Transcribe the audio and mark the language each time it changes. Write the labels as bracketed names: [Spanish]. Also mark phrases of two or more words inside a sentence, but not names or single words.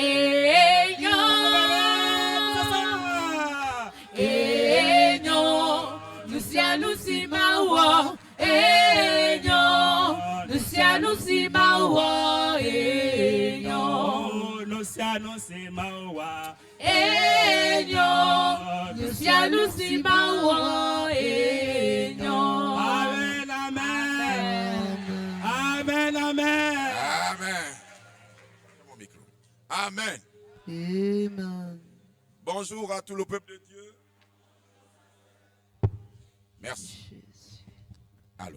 [Ewe] enyo enyo nusia nusima wa enyo nusia nusima wa enyo nusia nusima wa enyo nusia nusima wa enyo [French] amen amen amen Amen. Mon micro. Amen. Amen. Bonjour à tout le peuple de Dieu. Merci. Allô.